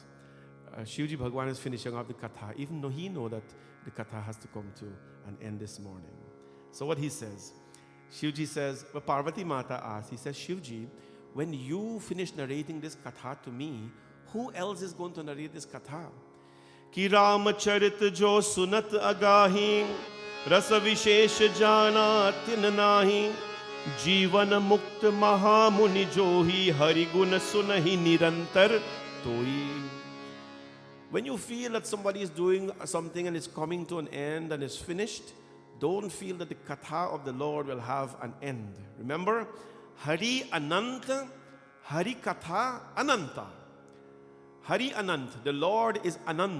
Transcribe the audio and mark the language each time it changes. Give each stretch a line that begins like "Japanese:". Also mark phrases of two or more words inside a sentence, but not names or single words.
English: Shivji Bhagwan is finishing off the katha, even though he knows that the katha has to come to an end this morning. So what he says, Shivji says, well, Parvati Mata asks, he says, Shivji, when you finish narrating this katha to me, who else is going to narrate this katha?
Awadhi: की रामचरित जो सुनत अघाही, रस विशेष जाना तिन नाही, जीवन मुक्त महामुनि जो ही हरि गुण सुनहि निरंतर तोई.
English: When you feel that somebody is doing something and it's coming to an end and is finished, don't feel that the katha of the Lord will have an end. Remember,
Awadhi: हरि अनन्त, हरि कथा अनन्ता.
English: Hari Anant, the Lord is Anant.